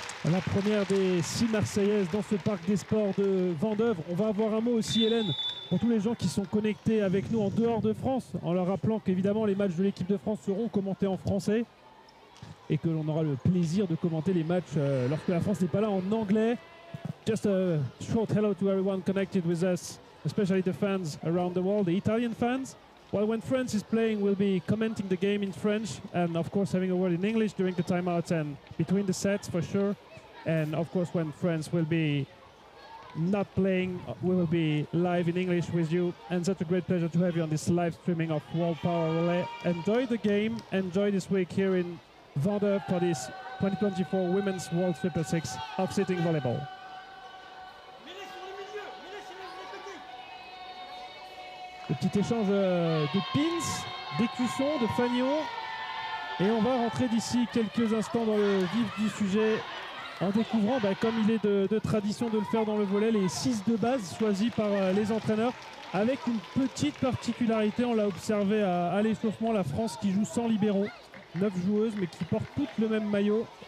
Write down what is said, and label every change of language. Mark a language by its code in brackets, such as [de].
[fr] La première des 6 Marseillaises dans ce parc des sports de Vendeuvre. On va avoir un mot aussi, Hélène, pour tous les gens qui sont connectés avec nous en dehors de France, en leur rappelant qu'évidemment les matchs de l'équipe de France seront commentés en français et que l'on aura le plaisir de commenter les matchs lorsque la France n'est pas là en anglais. [en] Just a short hello to everyone connected with us, especially the fans around the world, the Italian fans. Well, when France is playing, we'll be commenting the game in French and of course having a word in English during the timeouts and between the sets for sure. And of course, when France will be not playing, we will be live in English with you. And such a great pleasure to have you on this live streaming of World Power Relay. Enjoy the game. Enjoy this week here in Vendeuvre for this 2024 Women's World Super Six of sitting volleyball. [fr] Le petit échange de pins, d'écussons, de fanions. Et on va rentrer d'ici quelques instants dans le vif du sujet en découvrant, comme il est de tradition de le faire dans le volley, les 6 de base choisis par les entraîneurs, avec une petite particularité, on l'a observé à l'échauffement, la France qui joue sans libéraux, 9 joueuses mais qui portent toutes le même maillot.